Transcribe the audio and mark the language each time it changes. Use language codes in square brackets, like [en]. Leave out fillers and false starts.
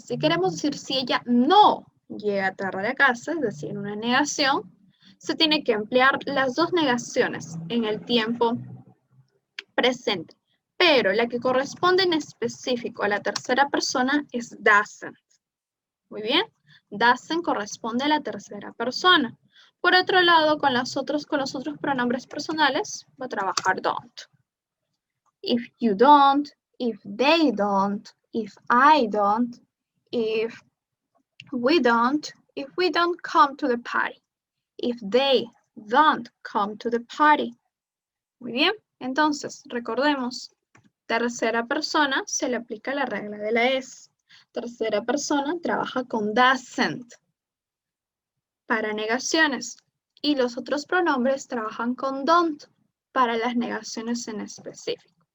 [es] Si queremos decir si ella no llega tarde a casa, es decir, una negación, se tiene que emplear las dos negaciones en el tiempo presente. Pero la que corresponde en específico a la tercera persona es doesn't. Muy bien, doesn't corresponde a la tercera persona. Por otro lado, con los otros pronombres personales, va a trabajar don't. [en] If you don't, if they don't, if I don't, if we don't come to the party, if they don't come to the party. [es] Muy bien, entonces recordemos, tercera persona se le aplica la regla de la S. Tercera persona trabaja con doesn't para negaciones y los otros pronombres trabajan con don't para las negaciones en específico.